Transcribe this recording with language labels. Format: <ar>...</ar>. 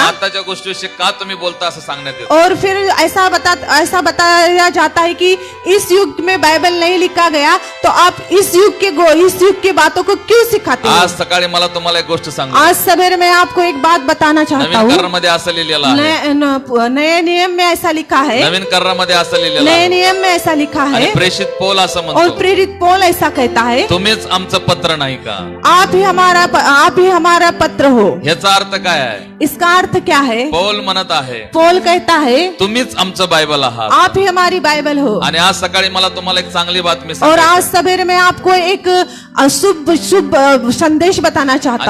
<mr>आताच्या गोष्टीविषयी का तुम्ही बोलता असं सांगण्यात येतं।</mr> <hi>और फिर ऐसा बताया जाता है कि इस युग में बाइबल नहीं लिखा गया, तो आप इस युग की बातों को क्यों सिखाते हो?</hi> <mr>आज सकाळी मला तुम्हाला एक गोष्ट सांगू।</mr> <hi>आज सवेरे मैं आपको एक बात बताना चाहता</hi> <mr>नवीन</mr> <hi>हूँ।</hi> <mr>करारामध्ये असं लिहिलेलं आहे,</mr> <hi>नए नियम में ऐसा लिखा है,</hi> <mr>नवीन करारामध्ये असं लिहिलेलं</mr> <hi>नए</hi> <mr>आहे,</mr> <hi>नियम में ऐसा लिखा</hi> <mr>आणि</mr> <hi>है,</hi> <mr>प्रेषित पौल असं</mr> <hi>और</hi> <mr>म्हणतो,</mr> <hi>प्रेरित पौल ऐसा कहता है,</hi> <mr>तुम्हीच आमचं पत्र नाही का?</mr> <hi>आप ही हमारा पत्र हो।</hi> <mr>ह्याचा अर्थ काय आहे?</mr> <hi>इसका अर्थ क्या है?</hi> <mr>पौल म्हणत आहे</mr> <hi>पौल कहता है,</hi> <mr>तुम्हीच आमचं बायबल आहात।</mr> <hi>आप ही हमारी बाइबल हो।</hi> <mr>आणि आज सकाळी मला तुम्हाला एक चांगली बातमी</mr> <hi>और</hi> <mr>सांगायची</mr> <hi>आज सवेरे मैं आपको एक शुभ संदेश बताना चाहता</hi>